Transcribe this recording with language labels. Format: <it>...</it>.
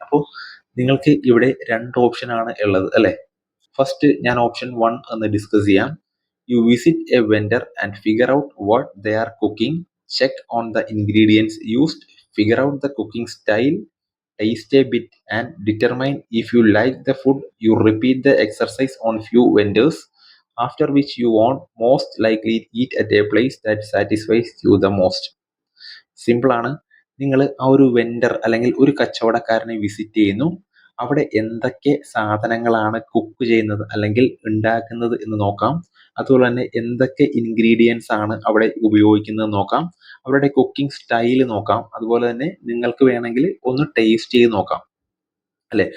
<ml>അപ്പോൾ നിങ്ങൾക്ക് ഇവിടെ 2 ഓപ്ഷൻ ആണ് ഉള്ളത് അല്ലെ. ഫസ്റ്റ് ഞാൻ ഓപ്ഷൻ 1 എന്ന് ഡിസ്കസ് ചെയ്യാം.</ml> <en>You visit a vendor and figure out what they are cooking, check on the ingredients used, figure out the cooking style, taste a bit and determine if you like the food. You repeat the exercise on few vendors, after which you won't most likely eat at a place that satisfies you the most.</en> <ml>Simple ആണ്. നിങ്ങൾ ആ ഒരു vendor അല്ലെങ്കിൽ ഒരു കച്ചവടക്കാരനെ visit ചെയ്യുന്നു. അവിടെ എന്തൊക്കെ സാധനങ്ങളാണ് കുക്ക് ചെയ്യുന്നത് അല്ലെങ്കിൽ ഉണ്ടാക്കുന്നത് എന്ന് നോക്കാം. അതുപോലെ തന്നെ എന്തൊക്കെ ഇൻഗ്രീഡിയൻസ് ആണ് അവിടെ ഉപയോഗിക്കുന്നത് നോക്കാം. അവരുടെ കുക്കിംഗ് സ്റ്റൈൽ നോക്കാം. അതുപോലെ തന്നെ നിങ്ങൾക്ക് വേണമെങ്കിൽ ഒന്ന് ടേസ്റ്റ് ചെയ്ത് നോക്കാം അല്ലെ.</ml>